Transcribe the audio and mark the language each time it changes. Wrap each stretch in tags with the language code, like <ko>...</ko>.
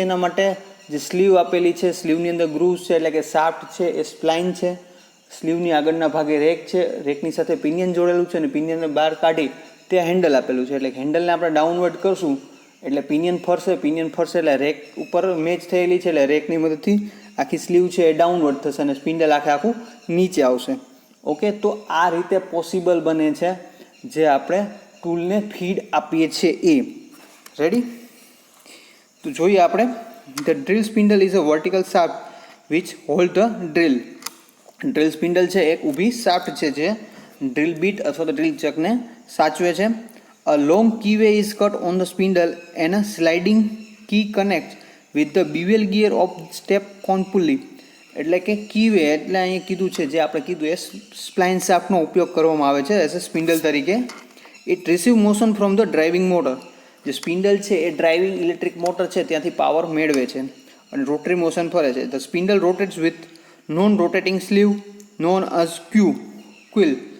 <gu>એના માટે જે સ્લીવ આપેલી છે, સ્લીવની અંદર ગ્રુવ્સ છે એટલે કે શાફ્ટ છે એ સ્પ્લાઇન છે, સ્લીવની આગળના ભાગે રેક છે, રેકની સાથે પિનિયન જોડેલું છે અને પિનિયનને બહાર કાઢી ત્યાં હેન્ડલ આપેલું છે, એટલે હેન્ડલને આપણે ડાઉનવર્ડ કરશું એટલે પિનિયન ફરશે, પિનિયન ફરશે એટલે રેક ઉપર મેચ થયેલી છે એટલે રેકની મદદથી આખી સ્લીવ છે એ ડાઉનવર્ડ થશે અને સ્પિન્ડલ આખું નીચે આવશે. ઓકે, તો આ રીતે પોસિબલ બને છે જે આપણે ટૂલને ફીડ આપીએ છીએ એ. રેડી? તો જોઈએ આપણે.</gu> <en>The drill spindle is a vertical shaft which hold the drill.</en> <gu>Drill spindle છે એક ઊભી શાફ્ટ છે જે ડ્રિલ બીટ અથવા તો ડ્રિલ ચકને સાચવે છે.</gu> <en>A long keyway is cut on the spindle and a sliding key connects with the bevel gear of step con pulley.</en> <gu>એટલે કે કીવે એટલે અહીંયા કીધું છે જે આપણે કીધું એ સ્પ્લાઇન શાફ્ટનો ઉપયોગ કરવામાં આવે છે</gu> <en>as a spindle</en> <gu>તરીકે.</gu> <en>It receive motion from the driving motor.</en> <gu>જે સ્પિન્ડલ છે એ ડ્રાઇવિંગ ઇલેક્ટ્રિક મોટર છે ત્યાંથી પાવર મેળવે છે અને રોટરી મોશન ફરે છે.</gu> <en>The spindle rotates with non rotating sleeve known as quill.</en>